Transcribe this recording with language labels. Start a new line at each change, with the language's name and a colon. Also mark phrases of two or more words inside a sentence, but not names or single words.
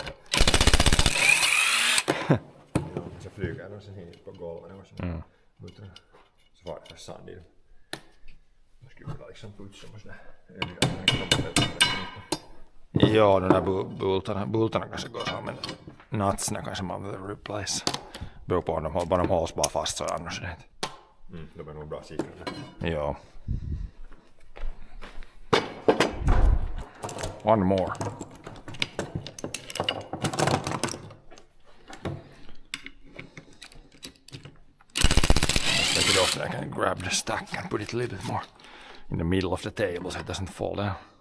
Swedish: Se flyger nog sen hit på golvet och så. Muttrar. Så var det sand i det. Jag skulle vilja liksom putsa på sådär.
Finnish: Joo, no nämä
Swedish: bultarna kanske går så, men nutsna kanske man vill replace. Beror på om de hålls bara fast så annars det. De är nog bra säkra. Ja.
English: One more. Let's take it off and I can grab the stack and put it a little bit more in the middle of the table so it doesn't fall down.